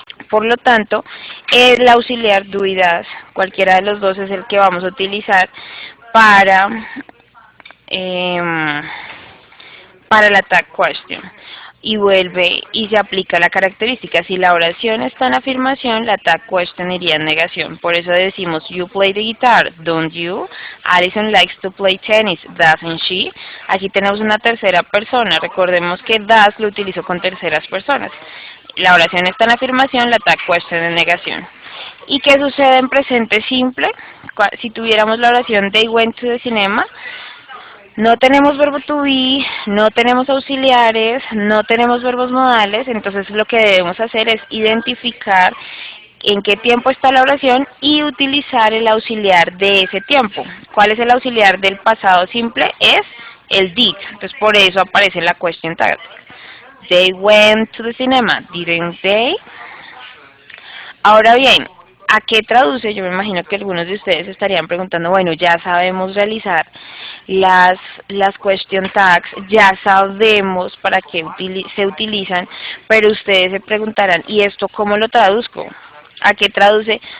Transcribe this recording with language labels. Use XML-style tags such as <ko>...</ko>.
<es>Por lo tanto, el auxiliar do y das, cualquiera de los dos es el que vamos a utilizar para la tag question. Y vuelve y se aplica la característica. Si la oración está en afirmación, la tag question iría en negación. Por eso decimos,</es> <en>you play the guitar, don't you? Alison likes to play tennis, doesn't she?</en> <es>Aquí tenemos una tercera persona. Recordemos que does lo utilizo con terceras personas. La oración está en afirmación, la tag question en negación. ¿Y qué sucede en presente simple? Si tuviéramos la oración</es> <en>they went to the cinema,</en> <es>no tenemos verbo to be, no tenemos auxiliares, no tenemos verbos modales, entonces lo que debemos hacer es identificar en qué tiempo está la oración y utilizar el auxiliar de ese tiempo. ¿Cuál es el auxiliar del pasado simple? Es el did, entonces por eso aparece la question tag.</es> <en>They went to the cinema, didn't they?</en> <es>Ahora bien, ¿a qué traduce? Yo me imagino que algunos de ustedes estarían preguntando, bueno, ya sabemos realizar las question tags, ya sabemos para qué se utilizan, pero ustedes se preguntarán, ¿y esto cómo lo traduzco? ¿A qué traduce?</es>